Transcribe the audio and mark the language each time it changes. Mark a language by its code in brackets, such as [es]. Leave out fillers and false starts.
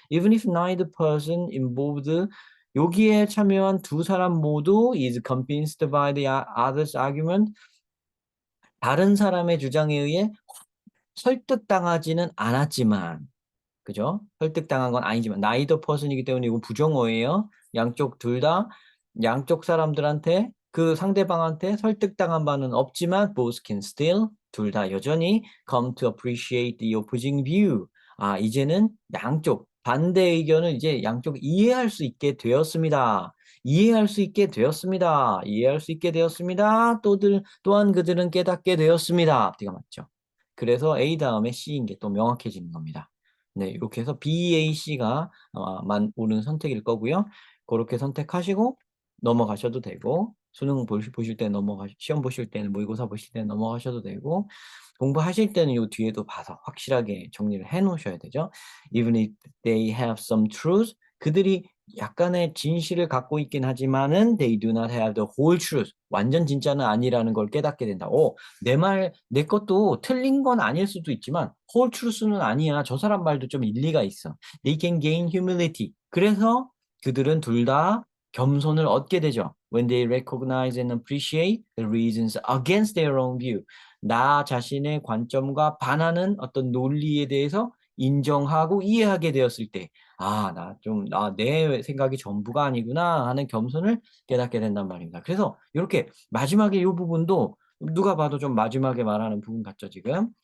[en] Even if neither person involved [ko] 여기에 참여한 두 사람 모두 [en] is convinced by the other's argument. [ko] 다른 사람의 주장에 의해 설득당하지는 않았지만 그죠? 설득당한 건 아니지만 neither person이기 때문에 이거 부정어예요. 양쪽 둘 다 양쪽 사람들한테 그 상대방한테 설득당한 바는 없지만 [en] both can still [ko] 둘 다 여전히 [en] come to appreciate the opposing view. [ko] 아, 이제는 양쪽 반대 의견을 이제 양쪽 이해할 수 있게 되었습니다. 이해할 수 있게 되었습니다. 이해할 수 있게 되었습니다. 또한 그들은 깨닫게 되었습니다. 앞뒤가 맞죠? 그래서 A 다음에 C인 게 또 명확해지는 겁니다. 네, 이렇게 해서 B, A, C가 옳은 선택일 거고요. 그렇게 선택하시고 넘어가셔도 되고 수능 보실 때 시험 보실 때는 모의고사 보실 때는 넘어가셔도 되고 공부하실 때는 이 뒤에도 봐서 확실하게 정리를 해 놓으셔야 되죠. [en] Even if they have some truth, [ko] 그들이 약간의 진실을 갖고 있긴 하지만은 [en] they do not have the whole truth. [ko] 완전 진짜는 아니라는 걸 깨닫게 된다. 내 것도 틀린 건 아닐 수도 있지만 [en] whole truth [ko] 는 아니야. 저 사람 말도 좀 일리가 있어. [en] They can gain humility. [ko] 그래서 그들은 둘 다 겸손을 얻게 되죠. [en] When they recognize and appreciate the reasons against their own view. [ko] 나 자신의 관점과 반하는 어떤 논리에 대해서 인정하고 이해하게 되었을 때, 내 생각이 전부가 아니구나 하는 겸손을 깨닫게 된단 말입니다. 그래서 이렇게 마지막에 이 부분도 누가 봐도 좀 마지막에 말하는 부분 같죠, 지금?